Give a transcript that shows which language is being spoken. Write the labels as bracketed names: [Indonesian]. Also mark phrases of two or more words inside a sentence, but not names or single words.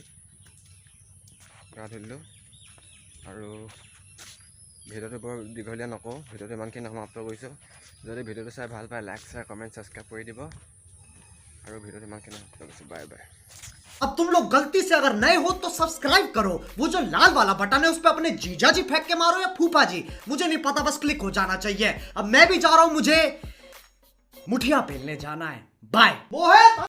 [Assamese] ধুলোঁ আৰু ভিডিঅ'টো বৰ দীঘলীয়া নকওঁ ভিডিঅ'টো ইমানখিনি সমাপ্ত কৰিছোঁ যদি ভিডিঅ'টো চাই ভাল পায় [English] like share comment subscribe [Assamese] কৰি দিব আৰু ভিডিঅ'টো ইমানখিনি সমাপ্ত কৰিছোঁ [English] bye bye [Hindi] अब तुम लोग गलती से अगर नए हो तो सब्सक्राइब करो वो जो लाल वाला बटन है उस पे अपने जीजा जी फेंक के मारो या फूफा जी मुझे नहीं पता बस क्लिक हो जाना चाहिए अब मैं भी जा रहा हूं मुझे मुठिया बेलने जाना है बाय।